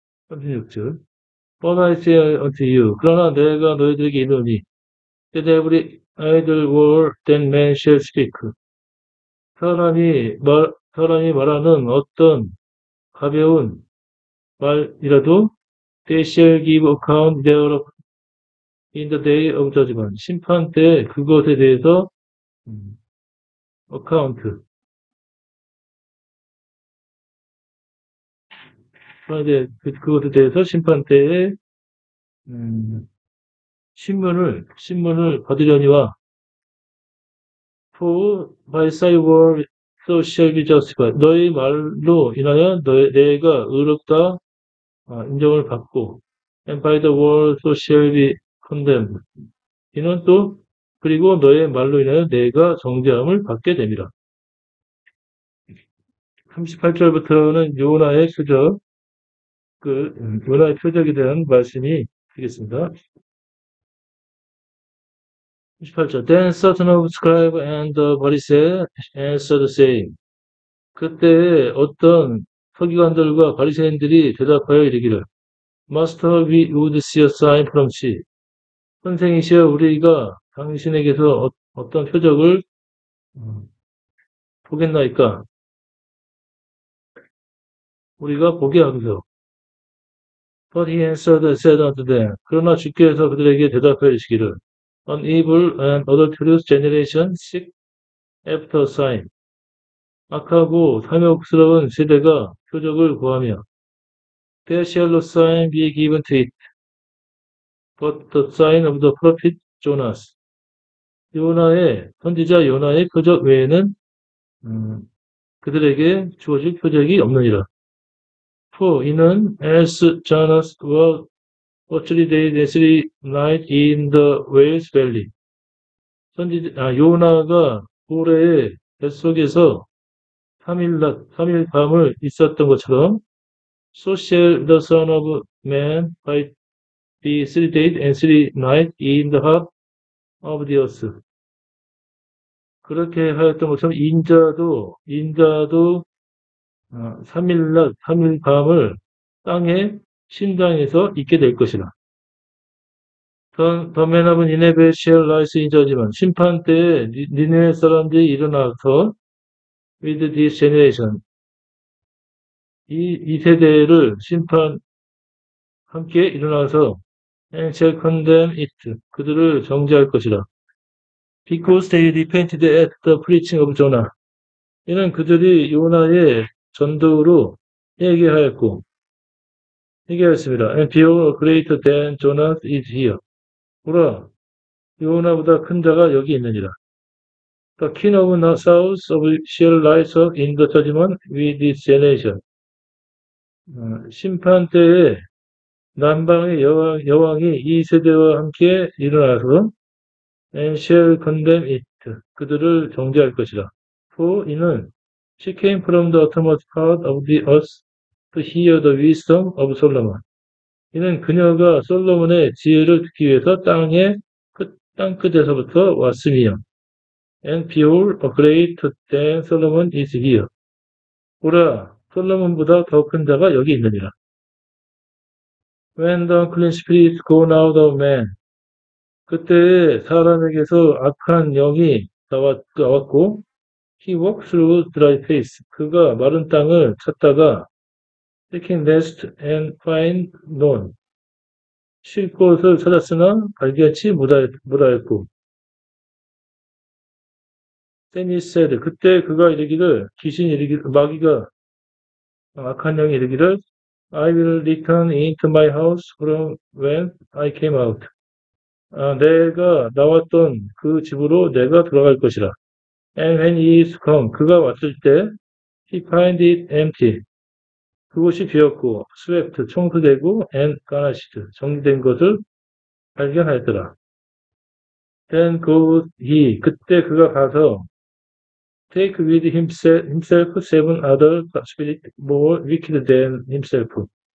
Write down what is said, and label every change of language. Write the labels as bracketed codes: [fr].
[en] (36절) But I say unto you, [ko] 그러나 내가 너희들에게 이르노니 [en] that every idle word that man shall speak. [ko] 사람이 말하는 어떤 가벼운 말이라도 [en] they shall give account thereof in the day of judgment. [ko] 심판 때 그것에 대해서 account. 그것에 대해서 심판 때에 신문을 받으려니와 [en] for by thy word so shall be justified. [ko] 너희 말로 인하여 내가 의롭다 인정을 받고 [en] and by the word so shall be condemned. [ko] 이는 또 그리고 너의 말로 인하여 내가 정죄함을 받게 됩니다. 38절부터는 요나의 수저 요나의 표적에 대한 말씀이 되겠습니다. 28절. [en] Then certain of the scribe and the Pharisees answered saying. [ko] 그때 어떤 서기관들과 바리새인들이 대답하여 이르기를 [en] Master, we would see a sign from thee. [ko] 선생이시여 우리가 당신에게서 어떤 표적을 보겠나이까? 우리가 보게 하소서. [en] But he answered and said unto them. [ko] 그러나 주께서 그들에게 대답하여 이르시기를 [en] An evil and adulterous generation seek after a sign. [ko] 악하고 탐욕스러운 세대가 표적을 구하며 [en] There shall no sign be given to it, but the sign of the prophet Jonas. [ko] 선지자 요나의 표적 외에는 그들에게 주어질 표적이 없느니라. [en] For [ko] 이는 [en] as Jonas was 3 days and 3 nights in the Wales Valley. [ko] 요나가 고래의 뱃속에서 3일 낮, 3일 밤을 있었던 것처럼 [en] So shall the Son of Man be 3 days and 3 nights in the heart of the earth. [ko] 그렇게 하였던 것처럼 인자도 3일 낮, 3일 밤을 땅의 신당에서 있게 될 것이라. [en] The man of Nineveh shall rise in judgment. [ko] 심판 때에 니느웨 사람들이 일어나서 [en] with this generation. [ko] 이 세대를 함께 일어나서 [en] and shall condemn it. [ko] 그들을 정죄할 것이라. [en] Because they repented at the preaching of Jonah. [ko] 이는 그들이 요나의 전도로 회개하였습니다. [en] And behold, greater than Jonah is here. [ko] 보라, 요나보다 큰 자가 여기 있느니라. [en] The king of the south shall rise up in the judgment with this generation. [ko] 심판 때에 남방의 여왕이 이 세대와 함께 일어나서 [en] and shall condemn it. [ko] 그들을 정죄할 것이다. [en] For [ko] 이는 [en] she came from the uttermost part of the earth to hear the wisdom of Solomon. [ko] 이는 그녀가 솔로몬의 지혜를 듣기 위해서 땅 끝에서부터 왔음이요. [en] And behold, a greater than Solomon is here. [ko] 보라, 솔로몬보다 더 큰 자가 여기 있느니라. [en] When the unclean spirits go out of man. [ko] 그때 사람에게서 악한 영이 나왔고, [en] he walked through dry place. [ko] 그가 마른 땅을 찾다가 [en] seeking rest and find none. [ko] 쉴 곳을 찾았으나 발견치 못하였고. [en] Then he said, [ko] 그때 그가 마귀가 악한 영이 이르기를 [en] I will return into my house from when I came out. [ko] 내가 나왔던 그 집으로 내가 돌아갈 것이라. [en] And when he is come, [ko] 그가 왔을 때 [en] he find it empty. [ko] 그곳이 비었고 [en] swept, [ko] 청소되고 [en] and garnished, [ko] 정리된 것을 발견하였더라. [en] Then goes he, [ko] 그때 그가 가서 [en] take with himself 7 other spirits more wicked than himself.